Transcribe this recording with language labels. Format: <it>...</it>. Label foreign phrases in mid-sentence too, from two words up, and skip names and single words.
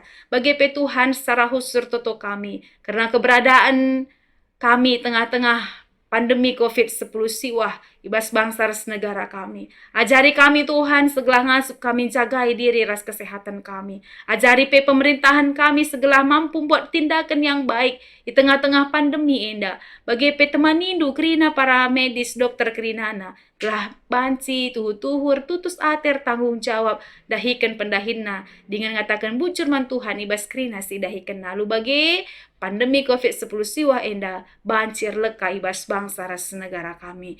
<id>Bagi Tuhan secara khusus toto kami. Karena keberadaan kami tengah-tengah pandemi COVID-10</id> <btx>siwah ibas bangsa ras negara kami.</btx> <id>Ajari kami Tuhan,</id> <btx>segala ngasup kami jagai</btx> <id>diri ras kesehatan kami. Ajari pemerintahan kami segala mampu buat tindakan yang baik di tengah-tengah pandemi enda.</id> <btx>Bagi temanindu kerina para medis dokter kerinana. Gelah banci, tuhur tutus ater tanggung jawab, dahikan pendahinna. Dengan ngatakan bujur man Tuhan, ibas kerina si dahikan lalu bagi pandemi COVID-10 siwa enda, bancir leka ibas bangsa ras negara kami.</btx>